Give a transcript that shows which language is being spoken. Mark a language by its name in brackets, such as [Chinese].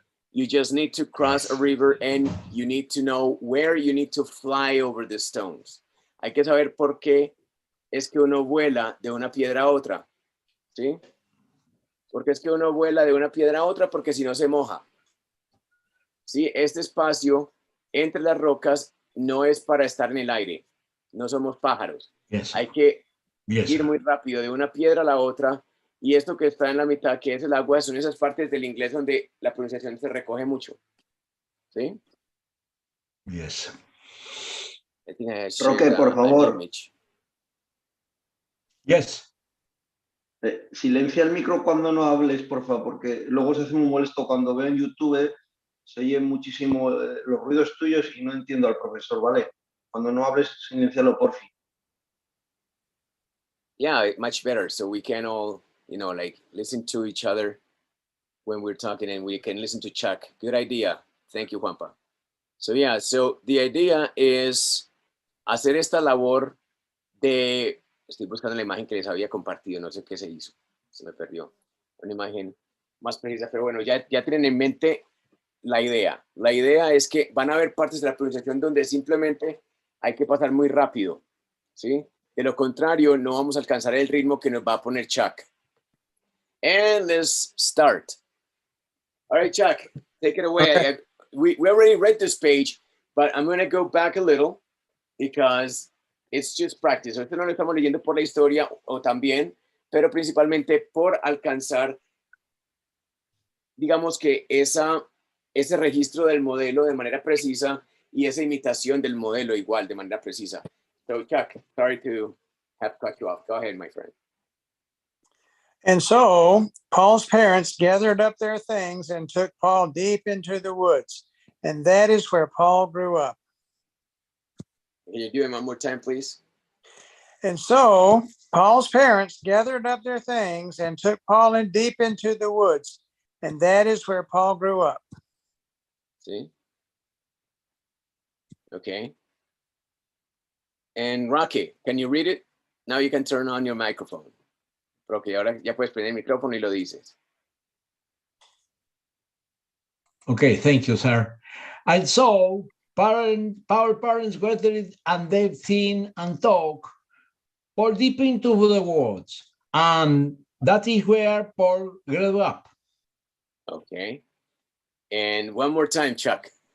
[English] You just need to cross a river and you need to know where you need to fly over the stones. [Spanish] Hay que saber por qué es que uno vuela de una piedra a otra, ¿sí? Porque es que uno vuela de una piedra a otra porque si no se moja. ¿Sí? Este espacio entre las rocas no es para estar en el aire. No somos pájaros. [English] Yes. [Spanish] Hay que ir muy rápido de una piedra a la otra. Y esto que está en la mitad, que es el agua, son esas partes del inglés donde la pronunciación se recoge mucho. ¿Sí? [English] Yes. [Spanish] Roque, por favor. [English] Yes. [Spanish] Silencia el micro cuando no hables, por favor, porque luego se hace muy molesto cuando veo en YouTube, se oyen muchísimo los ruidos tuyos y no entiendo al profesor, ¿vale? Cuando no hables, silencialo, por fin. [English] Yeah, much better. So we can all, like listen to each other when we're talking and we can listen to Chuck. Good idea. Thank you, Juanpa. So yeah, so the idea is [Spanish] hacer esta labor de, estoy buscando la imagen que les había compartido, no sé qué se hizo, se me perdió. Una imagen más precisa, pero bueno, ya tienen en mente la idea. La idea es que van a haber partes de la pronunciación donde simplemente hay que pasar muy rápido, ¿sí? De lo contrario, no vamos a alcanzar el ritmo que nos va a poner Chuck. [English] And let's start. All right, Chuck, take it away. We already read this page, but I'm going to go back a little because it's just practice. [Spanish] Esto no lo estamos leyendo por la historia o también, pero principalmente por alcanzar, digamos que ese registro del modelo de manera precisa y esa imitación del modelo igual de manera precisa. [English] So, Chuck, sorry to have cut you off. Go ahead, my friend. And so Paul's parents gathered up their things and took Paul deep into the woods. And that is where Paul grew up. Can you do it one more time, please? And so Paul's parents gathered up their things and took Paul in deep into the woods. And that is where Paul grew up. See? Okay. And Rocky, can you read it? Now you can turn on your microphone. [Spanish] Rocky, ahora ya puedes prender el micrófono y lo dices. [English] Okay, thank you, sir. And so our parents gathered and they think and talk Paul deep into the woods. And that is where Paul grew up. Okay. And one more time, Chuck.